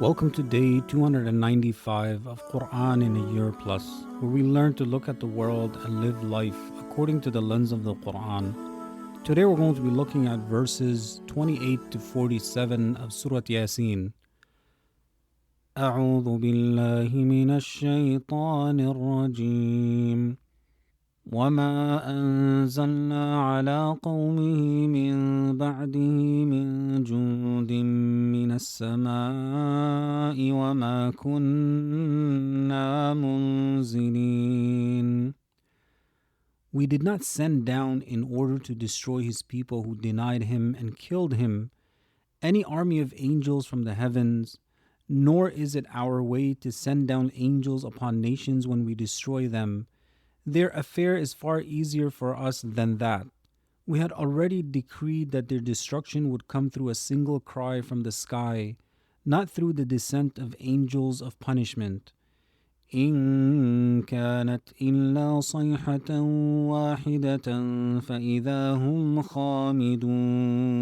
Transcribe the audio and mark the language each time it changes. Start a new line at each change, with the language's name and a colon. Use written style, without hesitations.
English: Welcome to day 295 of Quran in a Year Plus, where we learn to look at the world and live life according to the lens of the Quran. Today we're going to be looking at verses 28 to 47 of Surah Yā-Sīn.
Arabic: أعوذ بالله من الشيطان الرجيم. وما أنزلنا على قومه من بعده من جند من السماء وما كنا منزلين.
English: We did not send down in order to destroy his people who denied him and killed him any army of angels from the heavens, nor is it our way to send down angels upon nations when we destroy them. Their affair is far easier for us than that. We had already decreed that their destruction would come through a single cry from the sky, not through the descent of angels of punishment.
Arabic: إن كانت إلا صيحة واحدة فإذا هم خامدون.